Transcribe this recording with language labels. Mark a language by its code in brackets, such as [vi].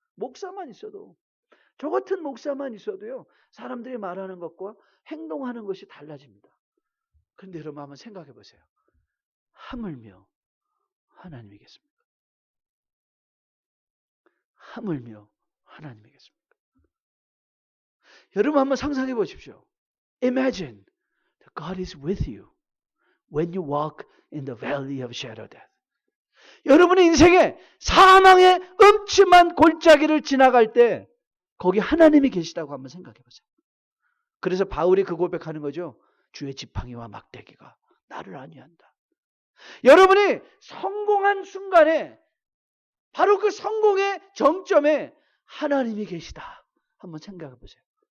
[ko] 목사만 있어도, 저 같은 목사만 있어도요, 사람들이 말하는 것과 행동하는 것이 달라집니다. 그런데 여러분 한번 생각해 보세요. 하물며 하나님이겠습니까? 하물며 하나님이겠습니까? 여러분 한번 상상해 보십시오. [en] Imagine that God is with you when you walk in the valley of shadow of death. [ko] 여러분의 인생에 사망의 음침한 골짜기를 지나갈 때 거기 하나님이 계시다고 한번 생각해 보세요. 그래서 바울이 그 고백하는 거죠. 주의 지팡이와 막대기가 나를 안위한다. 여러분이 성공한 순간에 바로 그 성공의 정점에 하나님이 계시다. 한번 생각해 보세요.